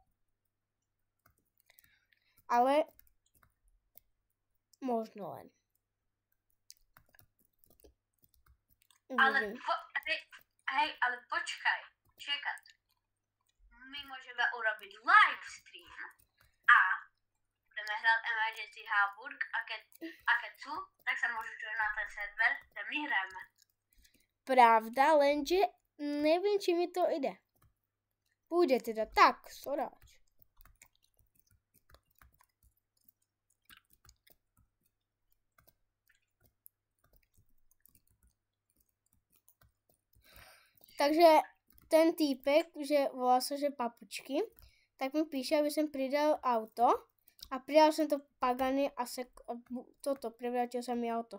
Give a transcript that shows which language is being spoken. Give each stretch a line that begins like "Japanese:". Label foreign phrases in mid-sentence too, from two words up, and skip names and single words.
Slovak: Ale možno len. Ale počkaj, čekat. My můžeme urobit live stream a budeme hrát Emergency Hamburg a keď sú, tak sa môžu joinať na ten server, kde my hrajeme. Pravda, lenže nevím, či mi to ide.
Czech: Půjde teda tak, soráč. Takže ten týpek, že volá se, že Papučky, tak mi píše, aby jsem přidal auto a přidal jsem to Pagani a převrátil jsem mi auto.